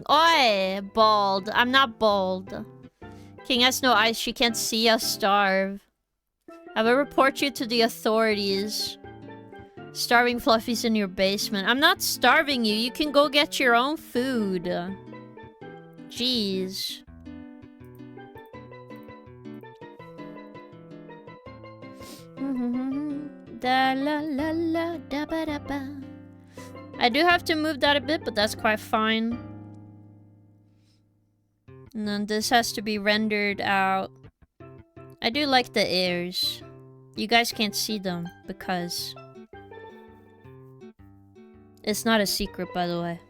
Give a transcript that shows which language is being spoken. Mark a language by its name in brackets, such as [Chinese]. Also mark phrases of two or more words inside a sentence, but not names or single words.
[English] Oi, bald. I'm not bald. King has no eyes. She can't see us starve. I will report you to the authorities. Starving fluffies in your basement. I'm not starving you. You can go get your own food. Jeez. Da la la la da ba da ba. I do have to move that a bit, but that's quite fine. And then this has to be rendered out. I do like the ears. You guys can't see them because it's not a secret, by the way.